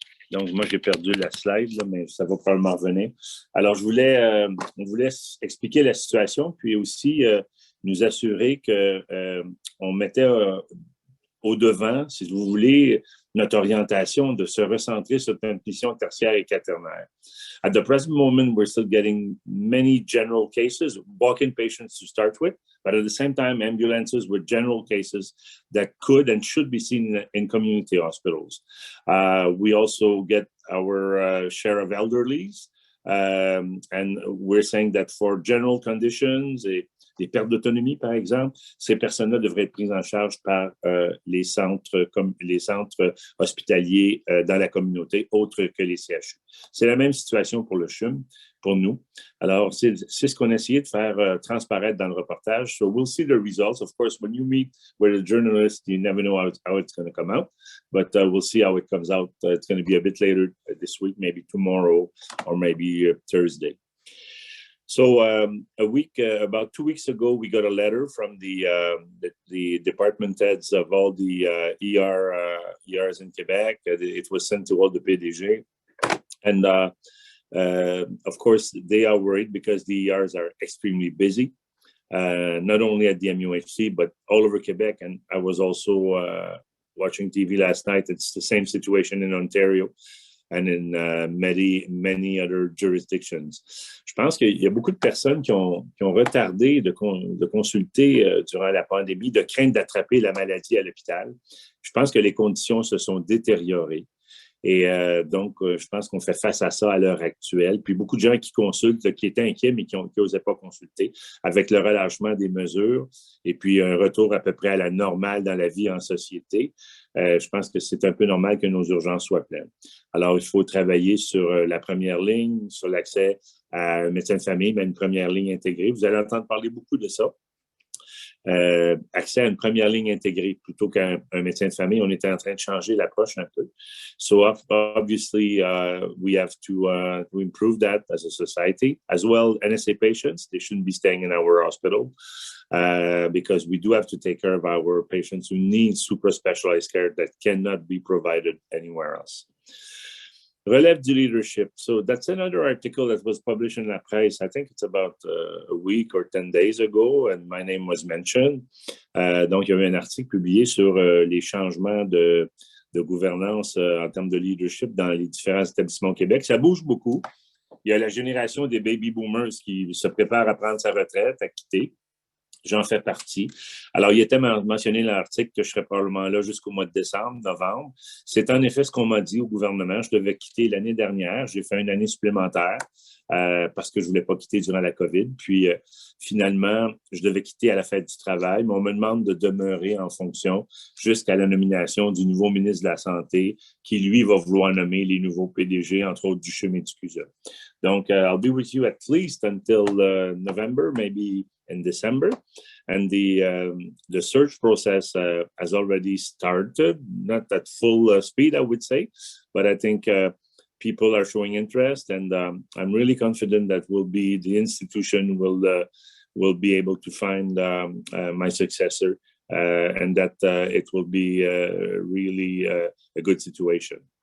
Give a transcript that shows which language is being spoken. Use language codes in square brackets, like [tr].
[fr] Donc, moi, j'ai perdu la slide, là, mais ça va probablement revenir. Alors, on voulait expliquer la situation, puis aussi nous assurer qu'on mettait au devant, si vous voulez, notre orientation de se recentrer sur notre mission tertiaire et quaternaire. [en] At the present moment, we're still getting many general cases, walk-in patients to start with, but at the same time, ambulances with general cases that could and should be seen in community hospitals. We also get our share of elderlies, and we're saying that for general conditions, [fr] des pertes d'autonomie, par exemple, ces personnes-là devraient être prises en charge par les centres hospitaliers dans la communauté, autres que les CHU. C'est la même situation pour le CHUM, pour nous. Alors, c'est ce qu'on a essayé de faire transparaître dans le reportage. [en] So we'll see the results. Of course, when you meet with a journalist, you never know how it's going to come out, but we'll see how it comes out. It's going to be a bit later this week, maybe tomorrow, or maybe Thursday. So about 2 weeks ago, we got a letter from the department heads of all the ERs in Quebec. It was sent to all the PDG. And Of course, they are worried because the ERs are extremely busy, not only at the MUHC, but all over Quebec. And I was also watching TV last night. It's the same situation in Ontario and in many other jurisdictions. [fr] Je pense qu'il y a beaucoup de personnes qui ont retardé de consulter durant la pandémie, de crainte d'attraper la maladie à l'hôpital. Je pense que les conditions se sont détériorées. Et donc, je pense qu'on fait face à ça à l'heure actuelle. Puis beaucoup de gens qui consultent, qui étaient inquiets, mais qui n'osaient pas consulter, avec le relâchement des mesures et puis un retour à peu près à la normale dans la vie en société. Je pense que c'est un peu normal que nos urgences soient pleines. Alors, il faut travailler sur la première ligne, sur l'accès à un médecin de famille, mais une première ligne intégrée. Vous allez entendre parler beaucoup de ça. Accès à une première ligne intégrée plutôt qu'un médecin de famille. On était en train de changer l'approche un peu. [en] So obviously, we have to improve that as a society. As well, NSA patients, they shouldn't be staying in our hospital because we do have to take care of our patients who need super specialized care that cannot be provided anywhere else. [fr] Relève du leadership. [en] So that's another article that was published in La Presse. I think it's about a week or 10 days ago, and my name was mentioned. [fr] Donc, il y avait un article publié sur les changements de gouvernance en termes de leadership dans les différents établissements au Québec. Ça bouge beaucoup. Il y a la génération des baby boomers qui se prépare à prendre sa retraite, à quitter. J'en fais partie. Alors, il était mentionné dans l'article que je serais probablement là jusqu'au mois de décembre, novembre. C'est en effet ce qu'on m'a dit au gouvernement. Je devais quitter l'année dernière. J'ai fait une année supplémentaire parce que je ne voulais pas quitter durant la COVID. Puis, finalement, je devais quitter à la fête du travail, mais on me demande de demeurer en fonction jusqu'à la nomination du nouveau ministre de la Santé qui, lui, va vouloir nommer les nouveaux PDG, entre autres du CHUM et du CUSM. [en] Donc, I'll be with you at least until November, maybe in December, and the search process has already started, not at full speed, I would say, but I think people are showing interest, and I'm really confident that the institution will be able to find my successor, and that it will be really a good situation.